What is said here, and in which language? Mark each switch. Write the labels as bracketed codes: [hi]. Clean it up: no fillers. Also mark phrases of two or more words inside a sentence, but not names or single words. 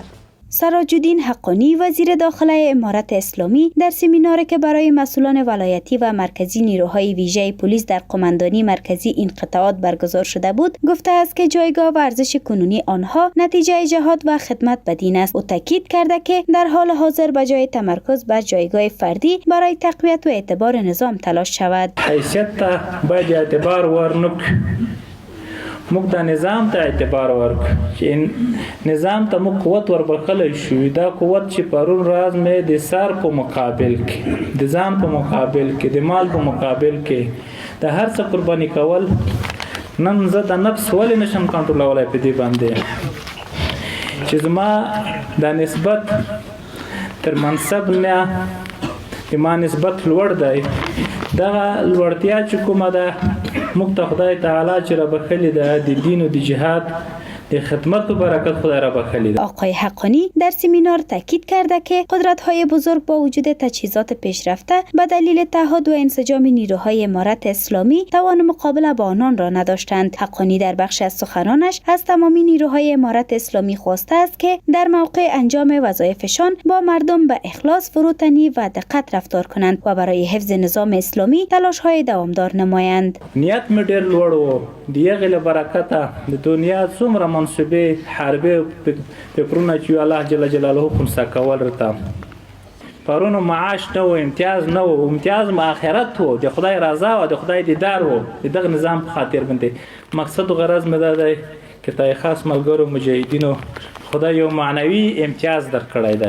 [fa] سراج‌الدین حقانی وزیر داخلی امارت اسلامی در سمیناری که برای مسئولان ولایتی و مرکزی نیروهای ویژه پلیس در قماندانی مرکزی این قطعات برگزار شده بود گفته است که جایگاه و ارزش کنونی آنها نتیجه جهاد و خدمت به دین است. او تاکید کرده که در حال حاضر به جای تمرکز بر جایگاه فردی برای تقویت و اعتبار نظام تلاش شود. [ps] حیثیت ته باید اعتبار ورنک موږ د نظام ته اعتبار ورک چې نظام ته موږ قوت وربخلی شو. دا قوت چې پرون راز مې د سر په مقابل کې د ځان په مقابل کې د مال په مقابل کې د هر څه قرباني کول. نن زه د نفس ولې نشم کنټرولولی په دې باندې چې زما دا نسبت تر منصب نه د ما نسبت لوړ دی. دغه لوړتیا چې کومه ده موږ ته خدای تعالی چې را بخلی ده د دین و د جهاد د خدمت و برکت خدای را بخلی ده. [fa] آقای حقانی در سمینار تاکید کرده که قدرت‌های بزرگ با وجود تجهیزات پیشرفته به دلیل تعهد و انسجام نیروهای امارت اسلامی توان مقابله با آنان را نداشتند. حقانی در بخش از سخنانش از تمامی نیروهای امارت اسلامی خواسته است که در موقع انجام وظایفشان با مردم به اخلاص، فروتنی و دقت رفتار کنند و برای حفظ نظام اسلامی تلاش‌های دوامدار نمایند. [ps] نیت مې ډېر لوړ و. د هغې له برکته د دنیا څومره منصبې حربې فکرونه چې الله [ar] جل جلاله [ps] خنثی کول راته پرون معاش نه و، امتیاز نه و، امتیاز ما آخرت و د خدای رضا و د خدای دیدار و د دغه نظام په خاطر باندې مقصد و غرض مې دا دی که تای خاص ملګرو مجاهدینو خدای یو معنوي امتیاز درکړی دی.